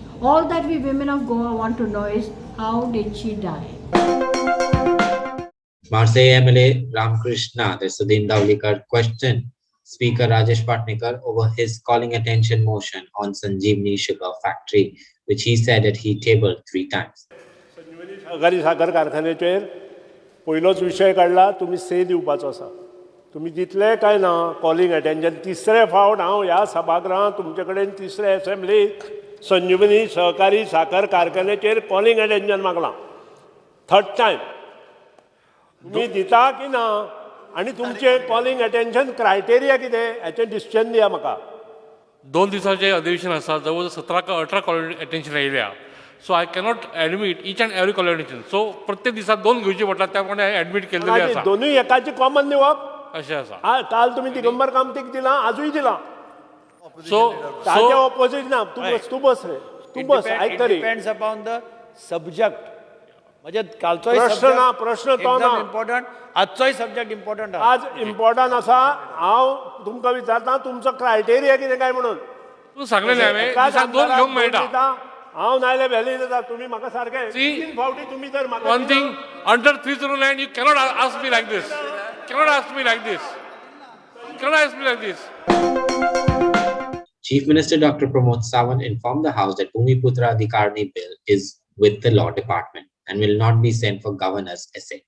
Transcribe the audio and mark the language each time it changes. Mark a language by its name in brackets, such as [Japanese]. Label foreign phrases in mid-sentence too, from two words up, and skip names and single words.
[English] All that we women of Goa want to know is, how did she die? Marseille MLA Ramakrishna Sudhin Davlikar questioned Speaker Rajesh Patnikar over his calling attention motion on Sanjeevani Sugar Factory, which he said that he tabled 3 times. [Konkani] सहकारी साखर कारखान्याचेर पयलोच विशय काडला, तुमी से दिवपाचो आसा. तुमी दितले काय ना [English] calling attention. [Konkani] तिसरे फावट हांव ह्या सभागृहांत तुमचे कडेन तिसरे एसेंब्लीक संजीवनी सहकारी साखर कारखान्याचेर [English] calling attention [Konkani] मागलां. [English] 3rd time [Konkani] तुमी दिता की ना, आनी तुमचे [English] calling attention criteria [Konkani] कितें हाचें डिसिजन दिया म्हाका. 2 दिवसाचे अधिवेशन आसा, जवळ 17 का 18 [English] call attention [Konkani] येयल्या. [English] So I cannot admit each and every call attention. [Konkani] सो प्रत्येक दिसाक 2 घेवची पडटात, त्या प्रमाणे ॲडमीट केलेले आसा. दोनूय एकाची कॉमन दिवप अशें आसा. काल तुमी दिगंबर कामतीक दिला, आजूय दिला. सो ताचे ऑपोजीट ना. तू बस रे, तू बस आयक तरी. [English] depends upon the subject. [Konkani] म्हणजे कालचो प्रश्न ना, प्रश्न तो ना. इम्पॉर्टंट, आजचोय [English] subject important [Konkani] आज इम्पॉर्टंट आसा. हांव तुमकां विचारता तुमचो क्रायटेरिया कितें काय म्हणून. तू सांगलेलें हांवें दिसाक 2 घेवंक मेळटा. हांव नायले व्हॅली जाता. तुमी म्हाका सारके See, 3 फावटी तुमी जर म्हाका [English] one thing, under 309 you cannot ask me like this. Cannot ask me like this. Cannot ask me like this. Chief Minister Dr. Pramod Sawant informed the House that Bhumiputra Adhikarani bill is with the Law Department and will not be sent for Governor's assent.